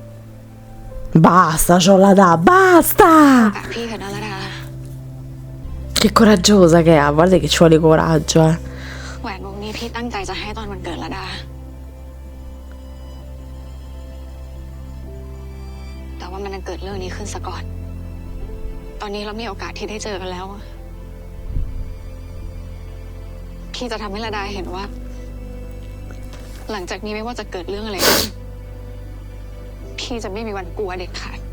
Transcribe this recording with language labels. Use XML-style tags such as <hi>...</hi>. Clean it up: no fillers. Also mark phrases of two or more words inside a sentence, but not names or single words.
<it>Basta, Ciolla, da, basta!</it> <th>กับพี่เถอะนะระดา</th> <it>Che coraggiosa che è, guarda che ci vuole coraggio,</it> <th>แหวนวงนี้พี่ตั้งใจจะให้ตอนวันเกิดระดา แต่ว่ามันเกิดเรื่องนี้ขึ้นซะก่อน ตอนนี้เรามีโอกาสที่ได้เจอกันแล้ว พี่จะทำให้ระดาเห็นว่า หลังจากนี้ไม่ว่าจะเกิดเรื่องอะไรขึ้นพี่จะไม่มีวันกลัวเด็ดขาด</th>